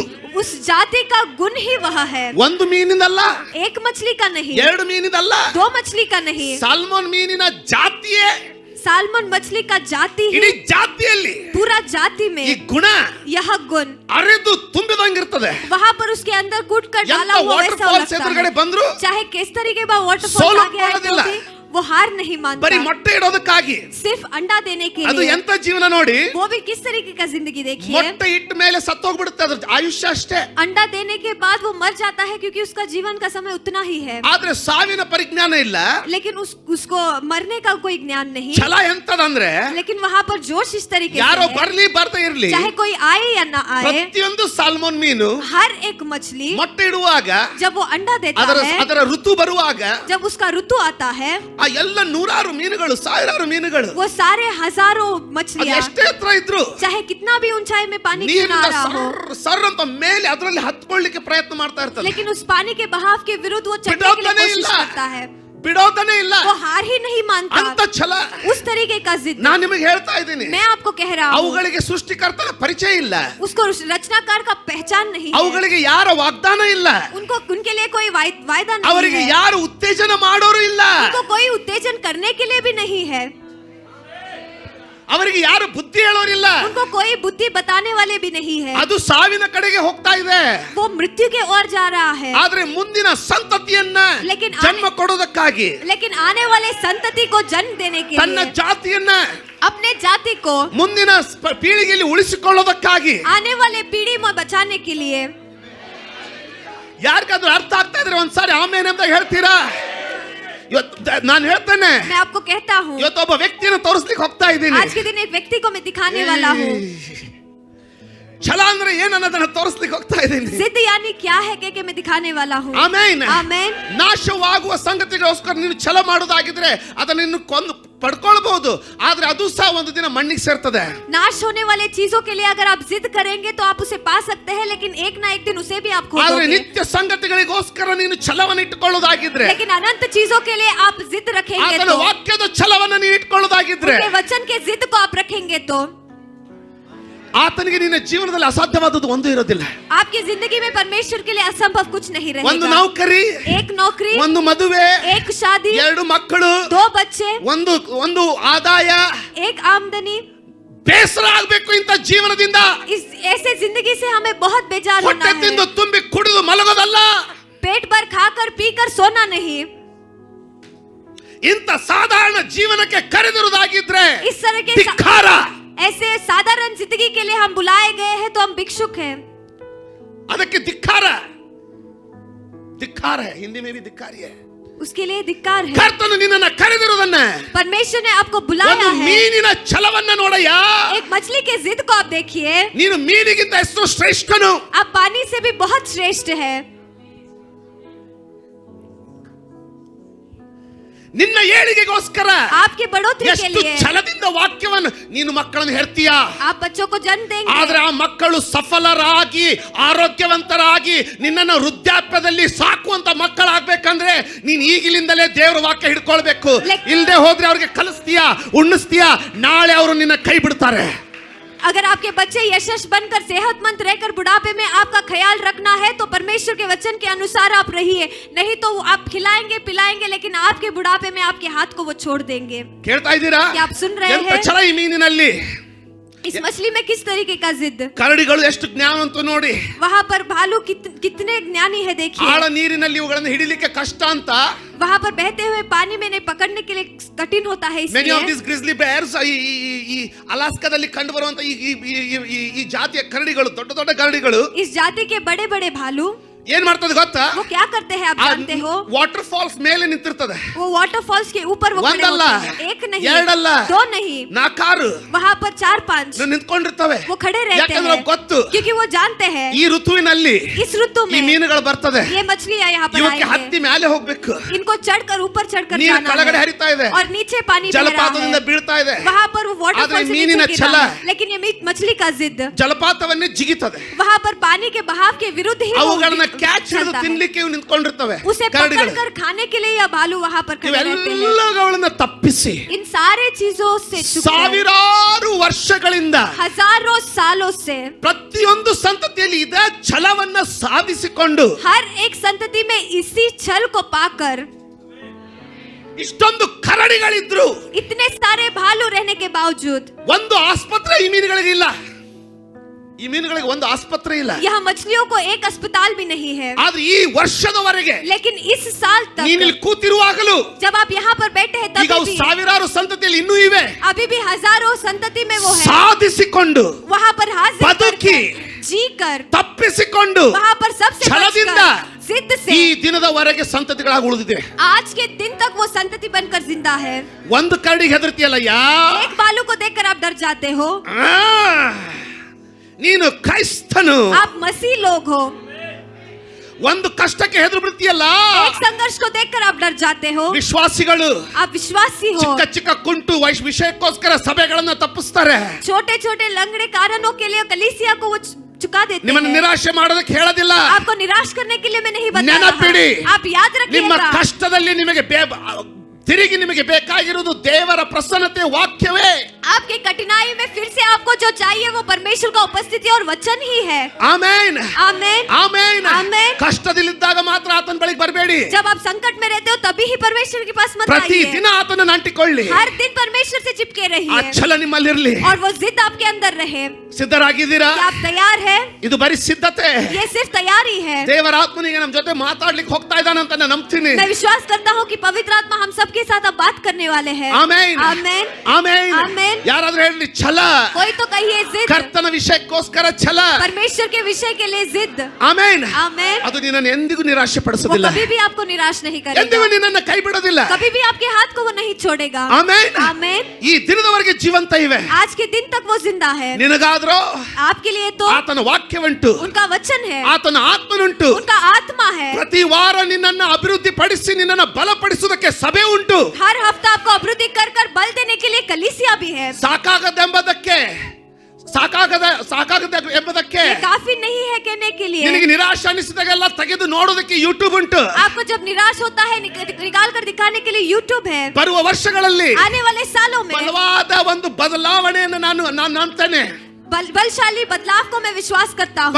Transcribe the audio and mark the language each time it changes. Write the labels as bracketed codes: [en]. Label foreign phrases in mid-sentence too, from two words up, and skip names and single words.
[hi] उस जाति का गुण ही वह है. [kn] ಒಂದು ಮೀನಿನಲ್ಲ, [hi] एक मछली का नहीं, [kn] ಎರಡು ಮೀನಿನಲ್ಲ, [hi] 2 मछली का नहीं, [kn] ಸಾಲ್ಮನ್ ಮೀನಿನ ಜಾತಿಯೇ, [hi] साल्मन मछली का जाति ही, [kn] ಇಡೀ ಜಾತಿಯಲ್ಲಿ [hi] पूरा जाति में [kn] ಈ ಗುಣ, [hi] यह गुण [kn] ಅರೆದು ತುಂಬಿದಂಗಿರ್ತದೆ. [hi] वहाँ पर उसके अंदर कूट कर डाला हुआ वैसा लगता है. चाहे किस तरीके का वाटरफॉल आ गया है, वो हार नहीं मानता. [kn] ಬರೀ ಮೊಟ್ಟೆ ಇಡೋದಕ್ಕಾಗಿ, [hi] सिर्फ अंडा देने के [kn] ಅದು [hi] लिए. [kn] ಎಂತ ಜೀವನ ನೋಡಿ, [hi] वो भी किस तरीके का जिंदगी देखिए. [kn] ಮೊಟ್ಟೆ ಇಟ್ಟ ಮೇಲೆ ಸತ್ತೋಗ್ಬಿಡುತ್ತೆ, ಅದ್ರ ಆಯುಷ್ಯ ಅಷ್ಟೇ. [hi] अंडा देने के बाद वो मर जाता है, क्योंकि उसका जीवन का समय उतना ही है. [kn] ಆದ್ರೆ ಸಾವಿನ ಪರಿಜ್ಞಾನ ಇಲ್ಲ. [hi] लेकिन उसको मरने का कोई ज्ञान नहीं. [kn] ಛಲ ಎಂತದಂದ್ರೆ, [hi] लेकिन वहाँ पर जोश इस तरीके [kn] ಯಾರೋ [hi] से है, [kn] ಬರ್ಲಿ ಬರ್ತಾ ಇರ್ಲಿ, [hi] चाहे कोई आए या ना आए, [kn] ಪ್ರತಿಯೊಂದು ಸಾಲ್ಮನ್ ಮೀನು [hi] हर एक मछली [kn] ಮೊಟ್ಟೆ ಇಡುವಾಗ, [hi] जब वो अंडा देता है, [kn] ಅದರ ಋತು ಬರುವಾಗ, [hi] जब उसका ऋतु आता है, [kn] ಆ ಎಲ್ಲ 100 ಮೀನುಗಳು, 1000 ಮೀನುಗಳು, [hi] वो सारे हजारों मछलियां, [kn] ಎಷ್ಟೇ ಎತ್ತರ ಇದ್ರು, [hi] चाहे कितना भी ऊंचाई में पानी क्यों ना आ रहा हो, [kn] ಸರ್ ಅಂತ ಮೇಲೆ ಅದರಲ್ಲಿ ಹತ್ಕೊಳ್ಳಿಕ್ಕೆ ಪ್ರಯತ್ನ ಮಾಡ್ತಾ ಇರ್ತದೆ. [hi] लेकिन उस पानी के बहाव के विरुद्ध वो चढ़ने के लिए कोशिश करता है. [kn] ಬಿಡೋದನೇ ಇಲ್ಲ, [hi] वो हार ही नहीं मानता. [kn] ಅಂತ ಛಲ, [hi] उस तरीके का जिद [kn] ನಾನು ನಿಮಗೆ ಹೇಳ್ತಾ ಇದ್ದೀನಿ. [hi] मैं आपको कह रहा हूँ, [kn] ಅವುಗಳಿಗೆ ಸೃಷ್ಟಿಕರ್ತನ ಪರಿಚಯ ಇಲ್ಲ, [hi] उसको रचनाकार का पहचान नहीं है, [kn] ಅವುಗಳಿಗೆ ಯಾರ ವಾಗ್ದಾನ ಇಲ್ಲ, [hi] उनके लिए कोई वायदा नहीं [kn] ಅವರಿಗೆ [hi] है, [kn] ಯಾರು ಉತ್ತೇಜನ ಮಾಡೋರು ಇಲ್ಲ, [hi] उनको कोई उत्तेजन करने के लिए भी नहीं है, [kn] ಅವರಿಗೆ ಯಾರು ಬುದ್ಧಿ ಹೇಳೋರಿಲ್ಲ, [hi] उनको उनको कोई बुद्धि बताने वाले भी नहीं है, [kn] ಅದು ಸಾವಿನ ಕಡೆಗೆ ಹೋಗ್ತಾ ಇದೆ. [hi] वो मृत्यु की ओर जा रहा है. [kn] ಆದ್ರೆ ಮುಂದಿನ ಸಂತತಿಯನ್ನ [hi] लेकिन [kn] ಜನ್ಮ ಕೊಡೋದಕ್ಕಾಗಿ, [hi] लेकिन आने वाले संतति को जन्म देने के [kn] ತನ್ನ [hi] लिए, [kn] ಜಾತಿಯನ್ನ [hi] अपने जाति को [kn] ಮುಂದಿನ ಪೀಳಿಗೆಯಲ್ಲಿ ಉಳಿಸಿಕೊಳ್ಳೋದಕ್ಕಾಗಿ, [hi] आने वाले पीढ़ी में बचाने के लिए. [kn] ಯಾರಿಗಾದ್ರೂ ಅರ್ಥ ಆಗ್ತಾ ಇದ್ರೆ ಒಂದ್ಸಾರಿ ಆಮೇಲೆ ಅಂತ ಹೇಳ್ತೀರಾ? ಇವತ್ತು ನಾನು ಹೇಳ್ತೇನೆ, [hi] मैं आपको कहता हूँ, [kn] ಇವತ್ತು ಒಬ್ಬ ವ್ಯಕ್ತಿಯನ್ನು ತೋರಿಸ್ಲಿಕ್ಕೆ ಹೋಗ್ತಾ ಇದ್ದೀನಿ. [hi] आज के दिन एक व्यक्ति को मैं दिखाने वाला हूँ. [kn] ಛಲ ಅಂದ್ರೆ ಏನನ್ನೋದನ್ನ ತೋರಿಸ್ಲಿಕ್ಕೆ ಹೋಗ್ತಾ ಇದ್ದೀನಿ. [hi] जिद यानी क्या है कि मैं दिखाने वाला हूँ. [kn] ಆಮೆನ್. [hi] आमेन. [kn] ನಾಶವಾಗುವ ಸಂಗತಿಗೋಸ್ಕರ ನೀನು ಛಲ ಮಾಡೋದಾಗಿದ್ರೆ ಅದನ್ನ ನೀನು ಕೊಂದು ಪಡ್ಕೊಳ್ಬಹುದು, ಆದ್ರೆ ಅದು ಸಹ ಒಂದು ದಿನ ಮಣ್ಣಿಗೆ ಸೇರ್ತದೆ. [hi] नाश होने वाले चीजों के लिए अगर आप जिद करेंगे तो आप उसे पा सकते हैं, लेकिन एक ना एक दिन उसे भी आप खो [kn] ಆದ್ರೆ [hi] दोगे. [kn] ನಿತ್ಯ ಸಂಗತಿಗಳಿಗೋಸ್ಕರ ನೀನು ಛಲವನ್ನು ಇಟ್ಟುಕೊಳ್ಳೋದಾಗಿದ್ರೆ, [hi] लेकिन अनंत चीजों के लिए आप जिद रखेंगे [kn] ಆತನ [hi] तो, [kn] ವಾಕ್ಯದ ಛಲವನ್ನು ನೀನು ಇಟ್ಕೊಳ್ಳೋದಾಗಿದ್ರೆ, [hi] उनके वचन के जिद को आप रखेंगे तो [kn] ಆತನಿಗೆ ನಿನ್ನ ಜೀವನದಲ್ಲಿ ಅಸಾಧ್ಯವಾದದ್ದು ಒಂದು ಇರೋದಿಲ್ಲ. [hi] आपकी जिंदगी में परमेश्वर के लिए असंभव कुछ नहीं [kn] ಒಂದು [hi] रहेगा. [kn] ನೌಕರಿ, [hi] एक नौकरी, [kn] ಒಂದು ಮದುವೆ, [hi] एक शादी, [kn] 2 ಮಕ್ಕಳು, [hi] 2 बच्चे, [kn] ಒಂದು ಆದಾಯ, [hi] एक आमदनी. [kn] ಬೇಸರ ಆಗ್ಬೇಕು ಇಂಥ ಜೀವನದಿಂದ. [hi] इस ऐसे जिंदगी से हमें बहुत बेजार होना [kn] ಹೊಟ್ಟೆ ತಿಂದು [hi] है. [kn] ತುಂಬಿ ಕುಡಿದು ಮಲಗೋದಲ್ಲ. [hi] पेट भर खाकर पीकर सोना नहीं. [kn] ಇಂಥ ಸಾಧಾರಣ ಜೀವನಕ್ಕೆ ಕರೆದಿರುವುದಾಗಿದ್ರೆ [hi] इस तरह के [kn] ಧಿಕ್ಕಾರ. [hi] ऐसे साधारण जिंदगी के लिए हम बुलाए गए हैं तो हम भिक्षुक हैं. [kn] ಅದಕ್ಕೆ ಧಿಕ್ಕಾರ. ಧಿಕ್ಕಾರ [hi] है, हिंदी में भी धिक्कारी है. उसके लिए धिक्कार है. [kn] ಕರ್ತನು ನಿನ್ನನ್ನು ಕರೆದಿರುವುದನ್ನ, [hi] परमेश्वर ने आपको [kn] ಒಂದು [hi] बुलाया है. [kn] ಮೀನಿನ ಛಲವನ್ನ ನೋಡಯ್ಯ. [hi] एक मछली के जिद को आप देखिए. [kn] ನೀನು ಮೀನಿಗಿಂತ ಎಷ್ಟು ಶ್ರೇಷ್ಠನು. [hi] आप पानी से भी बहुत श्रेष्ठ है. [kn] ನಿನ್ನ ಏಳಿಗೆಗೋಸ್ಕರ [hi] आपके बढ़ोतरी के [kn] ಎಷ್ಟು [hi] लिए [kn] ಛಲದಿಂದ ವಾಕ್ಯವನ್ನು ನೀನು ಮಕ್ಕಳನ್ನು ಹೆರ್ತೀಯ. [hi] आप बच्चों को जन्म देंगे. [kn] ಆದ್ರೆ ಆ ಮಕ್ಕಳು ಸಫಲರಾಗಿ ಆರೋಗ್ಯವಂತರಾಗಿ ನಿನ್ನನ್ನು ವೃದ್ಧಾಪ್ಯದಲ್ಲಿ ಸಾಕುವಂತ ಮಕ್ಕಳಾಗ್ಬೇಕಂದ್ರೆ ನೀನ್ ಈಗಿಲಿಂದಲೇ ದೇವರ ವಾಕ್ಯ ಹಿಡ್ಕೊಳ್ಬೇಕು. ಇಲ್ಲದೆ ಹೋದ್ರೆ ಅವ್ರಿಗೆ ಕಲಿಸ್ತೀಯಾ, ಉಣ್ಣಿಸ್ತೀಯಾ, ನಾಳೆ ಅವರು ನಿನ್ನ ಕೈ ಬಿಡ್ತಾರೆ. [hi] अगर आपके बच्चे यशस्वी बनकर सेहतमंद रहकर बुढ़ापे में आपका ख्याल रखना है तो परमेश्वर के वचन के अनुसार आप रहिए, नहीं तो आप खिलाएंगे पिलाएंगे लेकिन आपके बुढ़ापे में आपके हाथ को वो छोड़ देंगे. [kn] ಕೇಳ್ತಾ ಇದ್ದೀರಾ? [hi] क्या आप सुन रहे [kn] ಎಂತ [hi] हैं? [kn] ಛಲ ಈ ಮೀನಿನಲ್ಲಿ. [hi] इस मछली में किस तरीके का जिद. [kn] ಕರಡಿಗಳು ಎಷ್ಟು ಜ್ಞಾನವಂತ ನೋಡಿ. [hi] वहाँ पर भालू कितने ज्ञानी है देखिए. [kn] ಆಳ ನೀರಿನಲ್ಲಿ ಇವುಗಳನ್ನು ಹಿಡಿಲಿಕ್ಕೆ ಕಷ್ಟ ಅಂತ [hi] वहाँ पर बहते हुए पानी में नहीं पकड़ने के लिए कठिन होता है. [en] many of [hi] इसलिए [en] this grizzly bears, [kn] ಈ ಅಲಾಸ್ಕಾದಲ್ಲಿ ಕಂಡು ಬರುವಂತ ಈ ಜಾತಿಯ ಕರಡಿಗಳು, ದೊಡ್ಡ ದೊಡ್ಡ ಕರಡಿಗಳು [hi] इस जाति के बड़े बड़े भालू [kn] ಏನ್ ಮಾಡ್ತದೆ ಗೊತ್ತಾ? [hi] वो क्या करते हैं आप जानते हो? [kn] ವಾಟರ್ ಫಾಲ್ಸ್ ಮೇಲೆ ನಿಂತಿರ್ತದೆ. [hi] वो वाटरफॉल्स के ऊपर वो खड़े [kn] ಒಂದಲ್ಲ, [hi] होते हैं. एक नहीं, [kn] ಎರಡಲ್ಲ, [hi] 2 नहीं, [kn] 4 [hi] वहाँ पर 4-5 [kn] ನಿಂತ್ಕೊಂಡಿರ್ತವೆ. [hi] वो खड़े रहते [kn] ಯಾಕಂದ್ರೆ [hi] हैं [kn] ಗೊತ್ತು [hi] क्योंकि वो जानते हैं [kn] ಈ ಋತುವಿನಲ್ಲಿ [hi] इस ऋतु [kn] ಈ [hi] में [kn] ಮೀನುಗಳು ಬರ್ತದೆ. [hi] ये मछलियाँ यहाँ पर [kn] ಇವಕ್ಕೆ [hi] आएंगे. [kn] ಹತ್ತಿ ಮೇಲೆ ಹೋಗ್ಬೇಕು. [hi] इनको चढ़कर ऊपर चढ़कर [kn] ನೀರು [hi] जाना [kn] ಕೆಳಗಡೆ [hi] है [kn] ಹರಿತಾ ಇದೆ, [hi] और नीचे पानी बह रहा [kn] ಜಲಪಾತದಿಂದ [hi] है. [kn] ಬೀಳ್ತಾ ಇದೆ. [hi] वहाँ पर वो [kn] ಆದ್ರೆ [hi] वाटरफॉल से [kn] ಮೀನಿನ [hi] नीचे [kn] ಛಲ, [hi] गिरा है. लेकिन ये मछली का जिद [kn] ಜಲಪಾತವನ್ನೇ ಜಿಗಿತದೆ. [hi] वहाँ पर पानी के बहाव के विरुद्ध ही वो [kn] ಅವುಗಳನ್ನ ಕ್ಯಾಚ್ ಹಿಡಿದು [hi] चलता है. [kn] ತಿನ್ಲಿಕ್ಕೆ ಇವು ನಿಂತ್ಕೊಂಡಿರ್ತವೆ [hi] उसे [kn] ಕರಡಿಗಳು. [hi] पकड़कर खाने के लिए या भालू वहाँ पर खड़े रहते हैं. [kn] ಇವೆಲ್ಲಗಳನ್ನ ತಪ್ಪಿಸಿ [hi] इन सारे चीजों से छुपकर [kn] ಸಾವಿರಾರು ವರ್ಷಗಳಿಂದ [hi] हजारों सालों से [kn] ಪ್ರತಿಯೊಂದು ಸಂತತಿಯಲ್ಲಿ ಇದೇ ಛಲವನ್ನ ಸಾಧಿಸಿಕೊಂಡು [hi] हर एक संतति में इसी छल को पाकर [kn] ಇಷ್ಟೊಂದು ಕರಡಿಗಳಿದ್ರು [hi] इतने सारे भालू रहने के बावजूद [kn] ಒಂದು ಆಸ್ಪತ್ರೆ ಈ ಮೀನುಗಳಿಗೆ ಇಲ್ಲ. ಈ ಮೀನುಗಳಿಗೆ ಒಂದು ಆಸ್ಪತ್ರೆ ಇಲ್ಲ. [hi] यहाँ मछलियों को एक अस्पताल भी नहीं है. [kn] ಆದ್ರೆ ಈ ವರ್ಷದವರೆಗೆ [hi] लेकिन इस साल [kn] ನೀನಿಲ್ಲಿ [hi] तक [kn] ಕೂತಿರುವಾಗಲೂ [hi] जब आप यहाँ पर बैठे हैं [kn] ಈಗ ಅವು [hi] तभी भी [kn] ಸಾವಿರಾರು ಸಂತತಿಯಲ್ಲಿ ಇನ್ನೂ ಇವೆ. [hi] अभी भी हजारों संतति में वो है. [kn] ಸಾಧಿಸಿಕೊಂಡು [hi] वहाँ पर हाजिर [kn] ಬದುಕಿ [hi] जीकर [kn] ತಪ್ಪಿಸಿಕೊಂಡು [hi] वहाँ पर सबसे [kn] ಛಲದಿಂದ [hi] बचकर जिद [kn] ಈ [hi] से [kn] ದಿನದವರೆಗೆ ಸಂತತಿಗಳಾಗಿ ಉಳಿದಿದೆ. [hi] आज के दिन तक वो संतति बनकर जिंदा है. [kn] ಒಂದು ಕರಡಿಗೆ ಹೆದರ್ತಿಯಲ್ಲ ಯಾ, [hi] एक बालू को देखकर आप डर जाते हो. [kn] ನೀನು ಕ್ರೈಸ್ತನು. [hi] आप मसीह लोग हो. [kn] ಒಂದು ಕಷ್ಟಕ್ಕೆ ಹೆದರು ಬಿಡ್ತೀಯಲ್ಲ, [hi] एक संघर्ष को देखकर आप डर जाते हो. [kn] ವಿಶ್ವಾಸಿಗಳು [hi] आप विश्वासी हो. [kn] ಚಿಕ್ಕ ಚಿಕ್ಕ ಕುಂಟು ವಿಷಯಕ್ಕೋಸ್ಕರ ಸಭೆಗಳನ್ನ ತಪ್ಪಿಸ್ತಾರೆ. [hi] छोटे छोटे लंगड़े कारणों के लिए कलीसिया को वो चुका देते [kn] ನಿಮ್ಮನ್ನು [hi] हैं. [kn] ನಿರಾಶೆ ಮಾಡೋದಕ್ಕೆ ಹೇಳೋದಿಲ್ಲ. [hi] आपको निराश करने के लिए मैं नहीं बता [kn] ನೆನಪಿಡಿ, [hi] रहा. आप याद [kn] ನಿಮ್ಮ [hi] रखिएगा. [kn] ಕಷ್ಟದಲ್ಲಿ ನಿಮಗೆ ತಿರುಗಿ ನಿಮಗೆ ಬೇಕಾಗಿರುವುದು ದೇವರ ಪ್ರಸನ್ನತೆ ವಾಕ್ಯವೇ. [hi] आपके कठिनाई में फिर से आपको जो चाहिए वो परमेश्वर का उपस्थिति और वचन ही है। [kn] ಆಮೆನ್ [hi] आमेन [kn] ಆಮೆನ್ [hi] आमेन। [kn] ಕಷ್ಟದಲ್ಲಿದ್ದಾಗ ಮಾತ್ರ ಆತನ ಬಳಿಗೆ ಬರಬೇಡಿ, [hi] जब आप संकट में रहते हो तभी ही परमेश्वर के पास मत [kn] ಪ್ರತಿ [hi] आइए। [kn] ದಿನ ಆತನನ್ನು ಅಂಟಿಕೊಳ್ಳಿ, [hi] हर दिन परमेश्वर से चिपके [kn] ಆ [hi] रहिए [kn] ಛಲ ನಿಮ್ಮಲ್ಲಿರಲಿ। [hi] और वो जिद आपके अंदर रहे। [kn] ಸಿದ್ಧರಾಗಿದ್ದೀರಾ? [hi] क्या आप तैयार है? [kn] ಇದು ಬರೀ ಸಿದ್ಧತೆ, [hi] ये सिर्फ तैयारी है। [kn] ದೇವರ ಆತ್ಮನಿಗೆ ನಮ್ಮ ಜೊತೆ ಮಾತಾಡ್ಲಿಕ್ಕೆ ಹೋಗ್ತಾ ಇದ್ದಾನೆ ಅಂತ ನಾನು ನಂಬ್ತೀನಿ। [hi] मैं विश्वास करता हूँ कि पवित्र आत्मा हम सबके साथ अब बात करने वाले हैं। [kn] ಆಮೆನ್ [hi] आमेन [kn] ಆಮೆನ್ [hi] आमेन। [kn] ಯಾರಾದ್ರೂ ಹೇಳಿ ಛಲ, [hi] कोई तो कहिए जिद, [kn] ಕರ್ತನ ವಿಷಯಕ್ಕೋಸ್ಕರ ಛಲ। [hi] परमेश्वर के विषय के लिए जिद। [kn] ಆಮೆನ್ [hi] आमेन। [kn] ಅದು ನಿನ್ನನ್ನು ಎಂದಿಗೂ ನಿರಾಶೆ [hi] वो [kn] ಪಡಿಸೋದಿಲ್ಲ, [hi] कभी भी आपको निराश नहीं करेगा, [kn] ಎಂದಿಗೂ ನಿನ್ನನ್ನು ಕೈ ಬಿಡೋದಿಲ್ಲ। [hi] कभी भी आपके हाथ को वो नहीं छोड़ेगा। [kn] ಆಮೆನ್ [hi] आमेन। [kn] ಈ ದಿನದವರೆಗೆ ಜೀವಂತ ಇವೆ। [hi] आज के दिन तक वो जिंदा है। [kn] ನಿನಗಾದ್ರೂ [hi] आपके लिए तो [kn] ಆತನ ವಾಕ್ಯವುಂಟು, [hi] उनका वचन है, [kn] ಆತನ ಆತ್ಮನುಂಟು। [hi] उनका आत्मा है। [kn] ಪ್ರತಿ ವಾರ ನಿನ್ನನ್ನು ಅಭಿವೃದ್ಧಿ ಪಡಿಸಿ ನಿನ್ನನ್ನು ಬಲಪಡಿಸುವುದಕ್ಕೆ ಸಭೆ ಉಂಟು। [hi] हर हफ्ता आपको अभिवृद्धि कर कर बल देने के लिए कलीसिया भी है। [kn] ಸಾಕಾಗದೆಂಬುದಕ್ಕೆ ಸಾಕಾಗದ ಎಂಬುದಕ್ಕೆ [hi] ये काफी नहीं है कहने के लिए। [kn] ನಿನಗೆ ನಿರಾಶೆ ಅನಿಸಿದಾಗೆಲ್ಲ ತೆಗೆದು ನೋಡೋದಕ್ಕೆ ಯೂಟ್ಯೂಬ್ ಉಂಟು। [hi] आपको जब निराश होता है निकाल कर दिखाने के लिए यूट्यूब है। [kn] ಬರುವ ವರ್ಷಗಳಲ್ಲಿ [hi] आने वाले सालों में [kn] ಬಲವಾದ ಒಂದು ಬದಲಾವಣೆಯನ್ನು ನಾನು ನಂಬ್ತೇನೆ। [hi] बलशाली बदलाव को मैं विश्वास करता हूँ।